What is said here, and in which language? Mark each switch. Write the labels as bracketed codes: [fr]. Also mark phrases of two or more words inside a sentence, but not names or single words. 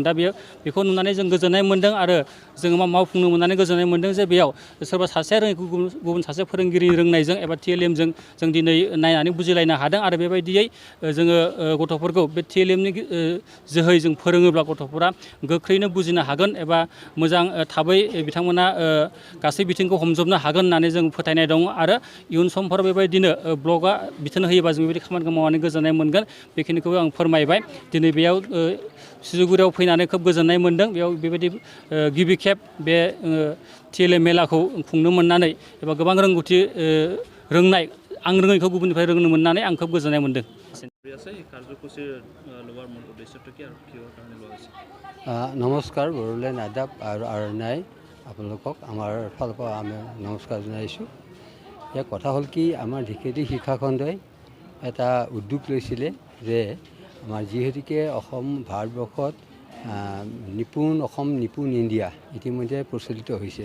[brx] दा बेखौ नुनानै जों गोजोननाय मोन्दों आरो जोङो मावफुंनो मोननानै गोजोननाय मोन्दों जे बेयाव सोरबा सासेया रोङैखौ गुबुन सासे फोरोंगिरिनि रोंनायजों एबा TLMजों जों दिनै नायनानै बुजिलायनो हादों आरो बेबायदियै जोङो गथ'फोरखौ बे TLMनि जोहै जों फोरोङोब्ला गथ'फोरा गोख्रैनो बुजिनो हागोन एबा मोजां थाबै बिथांमोना गासै बिथिंखौ हमजोबनो हागोन होननानै जों फोथायनाय दङ आरो इयुन समफोराव बेबायदिनो ब्लकआ बिथोन होयोबा जों बेबायदि खामानिखौ मावनानै गोजोननाय मोनगोन। बेखिनिखौ आं फोरमायबाय। दिनै बेयाव सिजौगुरियाव फैनानै खोब गोजोननाय मोन्दों। बेयाव बेबायदि गिबि खेब बे TLM मेलाखौ खुंनो मोननानै एबा गोबां रोंगौथि रोंनाय आं रोङैखौ गुबुननिफ्राय रोंनो मोननानै आं खोब गोजोननाय मोन्दों। [as] নমস্কাৰ। বড়োলেণ্ড আদাব আৰু আৰনাই আপোনালোকক আমাৰ ফালৰ পৰা আমি নমস্কাৰ জনাইছোঁ। ইয়াৰ কথা হ'ল কি, আমাৰ Dhekiajuli শিক্ষাখণ্ডই এটা উদ্যোগ লৈছিলে যে আমাৰ যিহেতুকে অসম ভাৰতবৰ্ষত নিপুন অসম নিপুন ইণ্ডিয়া ইতিমধ্যে প্ৰচলিত হৈছে।